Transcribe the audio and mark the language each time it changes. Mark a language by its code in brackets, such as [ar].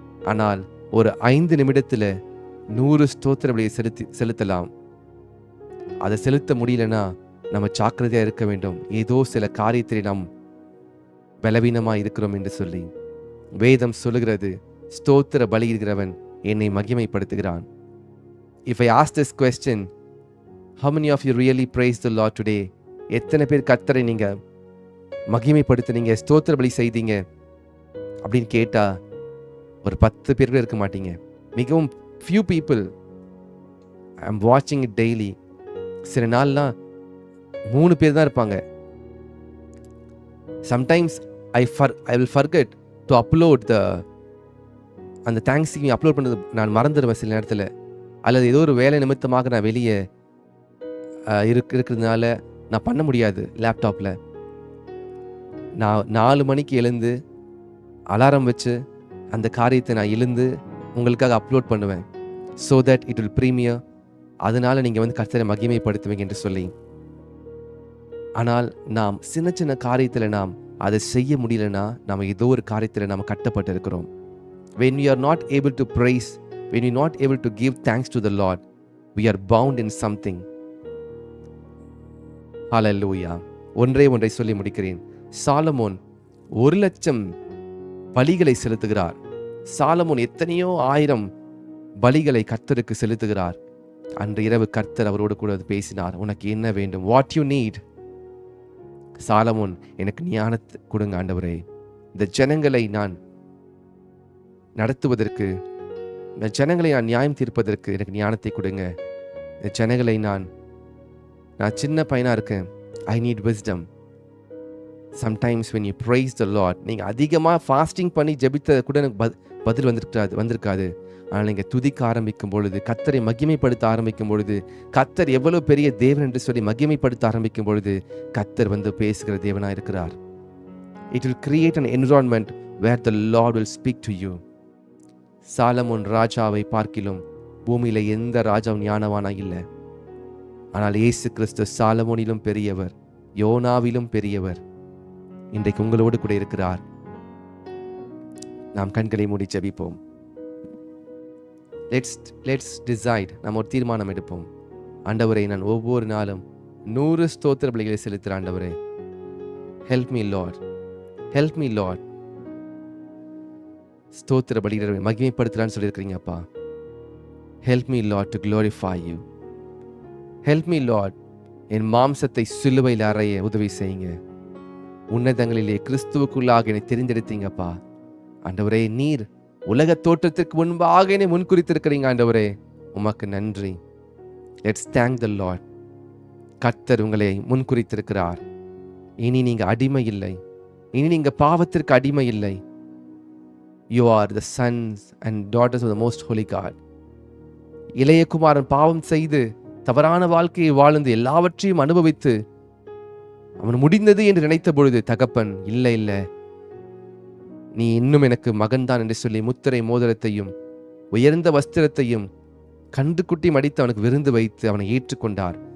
[ta] ஆனால் ஒரு 5 நிமிடத்தில் 100 ஸ்தோத்திர பலியை செலுத்தலாம். அதை செலுத்த முடியலன்னா நம்ம ஜாக்கிரதையாக இருக்க வேண்டும். ஏதோ சில காரியத்தில் நாம் பலவீனமாக இருக்கிறோம் என்று சொல்லி வேதம் சொல்லுகிறது, ஸ்தோத்திர பலியிடுகிறவன் என்னை மகிமைப்படுத்துகிறான். [en] If I ask this question, how many of you really praise the Lord today? [ta] எத்தனை பேர் கர்த்தரை நீங்க மகிமைப்படுத்துனீங்க, ஸ்தோத்திர பலி செய்தீங்க அப்படின்னு கேட்டா ஒரு 10 பேர் இருக்க மாட்டீங்க. [en] மிகவும் few people. I am watching it daily. [ta] சில நாள்லாம் 3 பேர் தான் இருப்பாங்க. [en] sometimes I will forget to upload அந்த thanksgiving upload [ta] பண்ணது நான் மறந்துடுவேன் சில நேரத்தில். அல்லது ஏதோ ஒரு வேலை நிமித்தமாக நான் வெளியே இருக்கிறதுனால நான் பண்ண முடியாது. லேப்டாப்பில் நான் 4 மணிக்கு எழுந்து அலாரம் வச்சு அந்த காரியத்தை நான் எழுந்து உங்களுக்காக அப்லோட் பண்ணுவேன். [en] So that it will premiere. [ta] அதனால் நீங்கள் வந்து கர்த்தரை மகிமைப்படுத்துவீங்க என்று சொல்லி. ஆனால் நாம் சின்ன சின்ன காரியத்தில் நாம் அதை செய்ய முடியலன்னா நம்ம ஏதோ ஒரு காரியத்தில் நாம் கட்டப்பட்டு இருக்கிறோம். [en] When we are not able to praise, when we are not able to give thanks to the Lord, we are bound in something. [ta] Hallelujah. ஒன்றை சொல்லி முடிக்கிறேன். சாலமோன் 1,00,000 பலிகளை செலுத்துகிறார். சாலமோன் எத்தனையோ 1000 பலிகளை கர்த்தருக்கு செலுத்துகிறார். அன்று இரவு கர்த்தர் அவரோடு கூட பேசினார். உனக்கு என்ன வேண்டும்? [en] What you need? [ta] சாலமோன், எனக்கு ஞானத்தை கொடுங்க ஆண்டவரே, இந்த ஜனங்களை நான் நடத்துவதற்கு, இந்த ஜனங்களை நான் நியாயம் தீர்ப்பதற்கு எனக்கு ஞானத்தை கொடுங்க. இந்த ஜனங்களை நான் சின்ன பையனா இருக்கேன். [en] I need wisdom. [ta] Sometimes [en] when you praise the Lord, [ta] நீங்கள் அதிகமாக ஃபாஸ்டிங் பண்ணி ஜெபித்த கூட எனக்கு பதில் வந்திருக்காது. ஆனால் நீங்கள் துதிக்க ஆரம்பிக்கும் பொழுது, கர்த்தரை மகிமைப்படுத்த ஆரம்பிக்கும் பொழுது, கர்த்தர் எவ்வளவு பெரிய தேவன் என்று சொல்லி மகிமைப்படுத்த ஆரம்பிக்கும் பொழுது, கர்த்தர் வந்து பேசுகிற தேவனாக இருக்கிறார். [en] It will create an environment where the Lord will speak to you. [ta] Solomon ராஜாவை பார்க்கிலும் பூமியில எந்த ராஜாவும் ஞானவானா இல்லை. ஆனால் இயேசு கிறிஸ்து சாலமோனிலும் பெரியவர், யோனாவிலும் பெரியவர். இன்றைக்கு உங்களோடு கூட இருக்கிறார். நாம் கண்களை மூடி ஜெபிப்போம். [en] Let's decide. [ta] நாம் ஒரு தீர்மானம் எடுப்போம். ஆண்டவரே, நான் ஒவ்வொரு நாளும் 100 ஸ்தோத்திர பலிகளை செலுத்துகிற ஆண்டவரே, [en] Help me Lord, help me Lord. [ta] ஸ்தோத்திர பலிகளை மகிமைப்படுத்தலான்னு சொல்லியிருக்கிறீங்க அப்பா. [en] Help me Lord to glorify you. Help me Lord, [ta] என் மாம்சத்தை சிலுவையில் அறைய உதவி செய்யுங்க. உன்னதங்களிலே கிறிஸ்துவுக்குள்ளாக என்னை தெரிந்தெடுத்தீங்கப்பா. ஆண்டவரே, நீர் உலக தோற்றத்திற்கு முன்பாக என்னை முன்குறித்திருக்கிறீங்க ஆண்டவரே, உமக்கு நன்றி. [en] Let's thank the Lord. [ta] கர்த்தர் உங்களை முன்குறித்திருக்கிறார். இனி நீங்க அடிமை இல்லை. இனி நீங்க பாவத்திற்கு அடிமை இல்லை. [en] You are the sons and daughters of the most holy God. [ta] இளைய குமாரன் பாவம் செய்து தவறான வாழ்க்கையை வாழ்ந்து எல்லாவற்றையும் அனுபவித்து அவன் முடிந்தது என்று நினைத்த பொழுது தகப்பன், இல்லை இல்லை, நீ இன்னும் எனக்கு மகன்தான் என்று சொல்லி முத்திரை மோதிரத்தையும் உயர்ந்த வஸ்திரத்தையும் கன்றுக்குட்டி மடித்து அவனுக்கு விருந்து வைத்து அவனை ஏற்றுக்கொண்டார்.